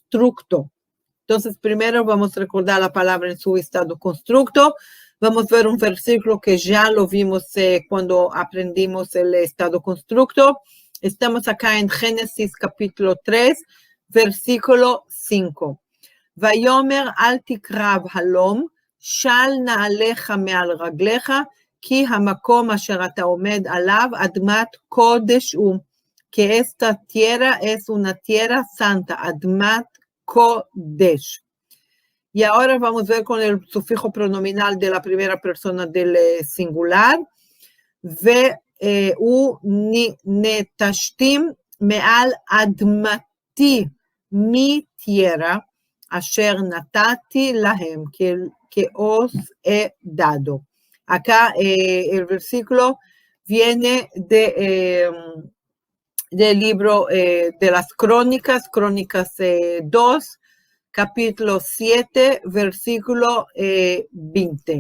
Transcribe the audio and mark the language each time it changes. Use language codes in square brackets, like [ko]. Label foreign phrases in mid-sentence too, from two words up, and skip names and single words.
[es] Entonces, primero vamos a recordar la palabra en su estado constructo. Vamos a ver un versículo que ya lo vimos cuando aprendimos el estado constructo. Estamos acá en Génesis capítulo 3, versículo 5. [he] ויאמר אל תקרב הלום, של נעליך מעל רגליך, כי המקום אשר אתה עומד עליו אדמת קודש הוא. [es] Que esta tierra es una tierra santa, [he] אדמת קודש. [es] Y ahora vamos a ver con el sufijo pronominal de la primera persona del singular. [he] והוא נטשתים מעל אדמתי מתיירה, אשר נתתי להם, [es] que os he dado. Acá el versículo viene del libro de las Crónicas, Crónicas 2, capítulo 7, versículo 20.